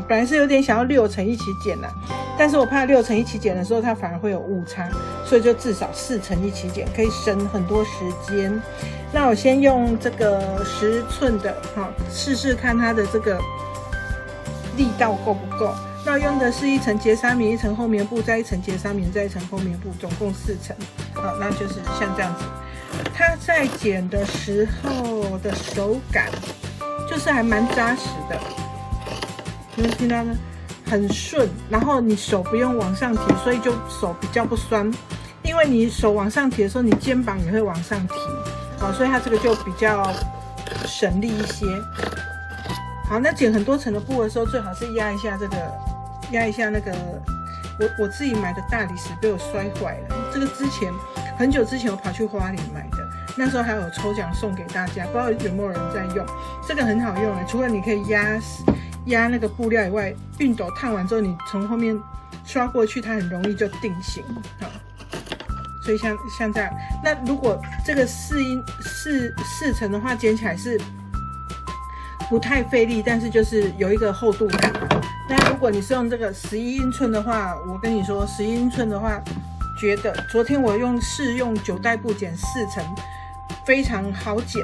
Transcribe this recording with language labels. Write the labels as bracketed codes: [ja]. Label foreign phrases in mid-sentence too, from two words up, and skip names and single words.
[zh] 本來是有點想要6層一起剪啦，但是我怕6層一起剪的時候，它反而會有誤差，所以就至少4層一起剪，可以省很多時間。那我先用這個10寸的，試試看它的這個力道夠不夠。那用的是1層結紗棉，1層厚棉布，再1層結紗棉，再1層厚棉布，總共4層。好，那就是像這樣子。它在剪的時候的手感就是還蠻扎實的，你們聽到嗎？很順，然後你手不用往上提，所以就手比較不酸。因為你手往上提的時候，你肩膀也會往上提，好，所以它這個就比較省力一些。好，那剪很多層的布的時候，最好是壓一下那個，我自己買的大理石被我摔壞了。這個很久之前我跑去花蓮買的，那時候還有抽獎送給大家，不知道有沒有人在用。這個很好用的，除了你可以壓那個布料以外，熨斗燙完之後，你從後面刷過去，它很容易就定型。好，所以像這樣，那如果這個4層的話，剪起來是不太費力，但是就是有一個厚度感。那如果你是用這個11英寸的話，我跟你說11英寸的話，覺得昨天我試用9袋布剪4層，非常好剪。